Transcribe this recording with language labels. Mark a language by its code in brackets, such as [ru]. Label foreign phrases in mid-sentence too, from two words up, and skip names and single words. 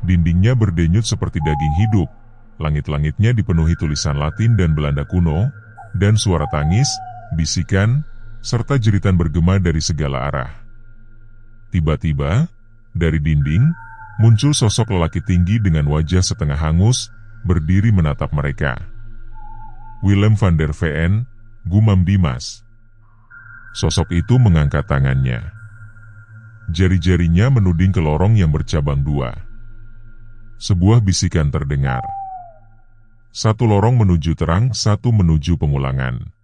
[id] Dindingnya berdenyut seperti daging hidup, Langit-langitnya dipenuhi tulisan Latin dan Belanda kuno, dan suara tangis, bisikan, serta jeritan bergema dari segala arah. Tiba-tiba, dari dinding, muncul sosok lelaki tinggi dengan wajah setengah hangus, berdiri menatap mereka. Willem van der Veen, gumam Dimas. Sosok itu mengangkat tangannya. Jari-jarinya menuding ke lorong yang bercabang dua. Sebuah bisikan terdengar. Satu lorong menuju terang, satu menuju pengulangan.